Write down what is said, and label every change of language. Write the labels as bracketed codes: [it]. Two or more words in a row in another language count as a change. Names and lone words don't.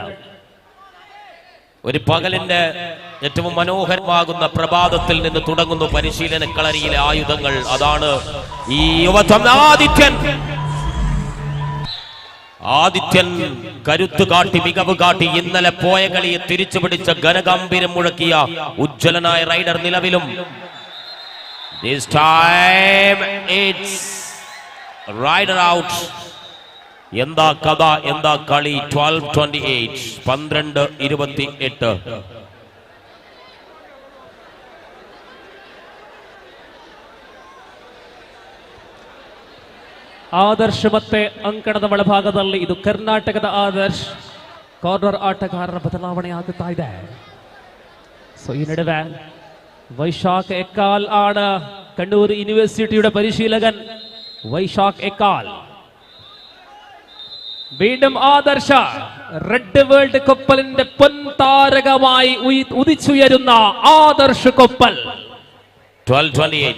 [ml] ഒരു പകലിന്റെ ഏറ്റവും മനോഹരമാകുന്ന പ്രഭാതത്തിൽ നിന്ന് തുടങ്ങുന്നു പരിശീലന കളരിയിലെ ആയുധങ്ങൾ. അതാണ് ഈ യുവത്വം. ആദിത്യൻ കരുത്തു കാട്ടി മികവ് കാട്ടി ഇന്നലെ പോയ കളിയെ തിരിച്ചു പിടിച്ച ഘനഗംഭീരം മുഴക്കിയ ഉജ്ജ്വലനായ റൈഡർ നിലവിലും. [en] This time it's rider out. [ml] എന്താ കഥ, എന്താ കളി. 12:28. 12:28. [kn] ಆದರ್ಶ್ ಮತ್ತೆ ಅಂಕಣದ ಒಳಭಾಗದಲ್ಲಿ ಇದು ಕರ್ನಾಟಕದ ಆದರ್ಶ್. ಕಾರ್ನರ್ ಆಟಗಾರರ ಬದಲಾವಣೆ ಆಗುತ್ತಾ ಇದೆ. ಸೊ ಈ ನಡುವೆ ವೈಶಾಖ್ ಎಕ್ಕಾಲ್ [ml] ആണ് കണ്ണൂർ യൂണിവേഴ്സിറ്റിയുടെ പരിശീലകൻ. വൈശാഖ് എക്കാൽ. വീണ്ടും ആദർശ റെഡ് വേൾഡ് കൊപ്പലിന്റെ പൊൻതാരകമായി ഉദിച്ചുയരുന്ന ആദർശ് കൊപ്പൽ. 12:28.